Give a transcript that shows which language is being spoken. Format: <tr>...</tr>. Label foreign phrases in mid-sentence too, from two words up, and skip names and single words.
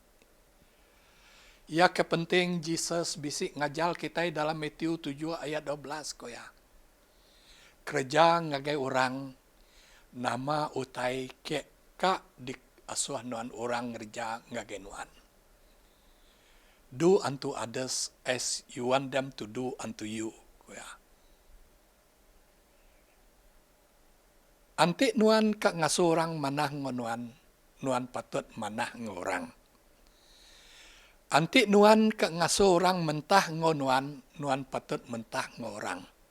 <iba>Ya kepenting Jesus bisik ngajal kita dalam Matius 7 ayat 12 kuya. Kerja ngagai orang nama utai ke ka di asuh nuan orang ngerja ngagai nuan.</iba> <en>Do unto others as you want them to do unto you.</en> <iba>Kuya. Antik nuan ka ngasuh orang manah ngonuan, nuan patut manah ngorang. Antik nuan ka ngasuh orang mentah ngonuan, nuan patut mentah ngorang.</iba>